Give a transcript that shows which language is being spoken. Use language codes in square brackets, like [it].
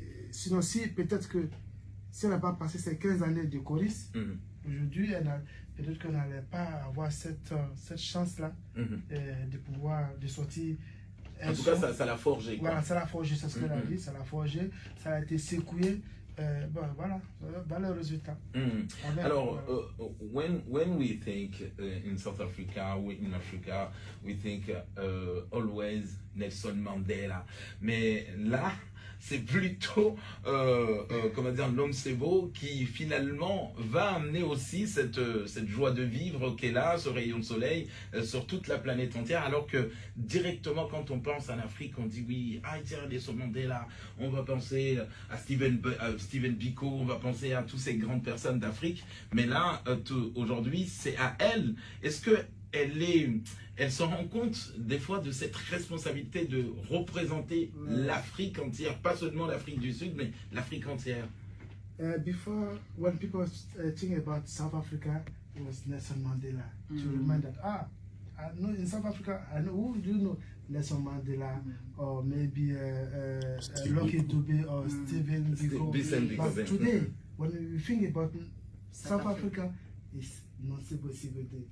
[fr] Sinon, peut-être que si elle n'a pas passé ces 15 années de choriste, aujourd'hui, peut-être qu'elle n'allait pas avoir cette chance-là de pouvoir sortir. En tout cas, ça l'a forgé. Voilà, ça l'a forgé, c'est ce qu'elle a dit, ça l'a forgé, ça a été secoué. Voilà, dans le résultat. [en] Alors, when we think in South Africa, in Africa, we think always Nelson Mandela. [fr] Mais là, c'est plutôt, comment dire, Nomcebo qui finalement va amener aussi cette joie de vivre qu'elle a, ce rayon de soleil sur toute la planète entière, alors que directement quand on pense en Afrique, on dit oui, tiens, Nelson Mandela, on va penser à Stephen Biko, on va penser à toutes ces grandes personnes d'Afrique, mais là, aujourd'hui, c'est à elle. Est-ce que elle se rend compte des fois de cette responsabilité de représenter l'Afrique entière, pas seulement l'Afrique du Sud, mais l'Afrique entière. [en] Before, when people think about South Africa, it was Nelson Mandela. To remind that, I know in South Africa, I know, who do you know? Nelson Mandela, or maybe Lucky Dube, or Stephen Biko. But today, when we think about South Africa, it's Nomcebo Sigode.